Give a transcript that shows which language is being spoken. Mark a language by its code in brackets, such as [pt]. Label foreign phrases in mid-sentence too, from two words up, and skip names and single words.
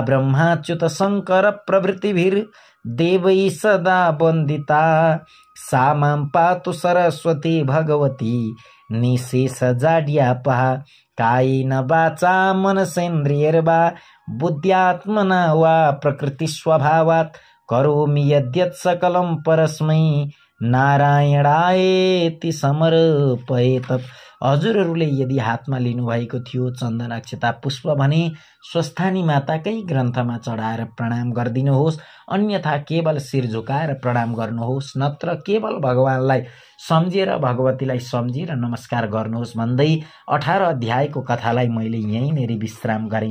[sa] ब्रह्माच्युत शङ्कर प्रभृतिभिर्देवैः सदा वन्दिता सा मां पातु सरस्वती भगवती निशेष जाड्यापहा कायेन वाचा मनसेन्द्रियैर्वा बुद्ध्यात्मना वा प्रकृतिस्वभावात् करोमि यद्यत् सकलं परस्मै नारायणायेति समर्पयेत्। [ne] हजुरहरूले यदि हातमा लिनुभएको थियो चन्दन अक्षता पुष्प भने स्वस्थानी माताकै ग्रन्थमा चढाएर प्रणाम गरिदिनुहोस्, अन्यथा केवल शिर झुकाएर प्रणाम गर्नुहोस्, नत्र केवल भगवानलाई सम्झेर भगवतीलाई सम्झेर नमस्कार गर्नुहोस् भन्दै 18 अध्यायको कथालाई मैले यहीँनेरि विश्राम गरेँ।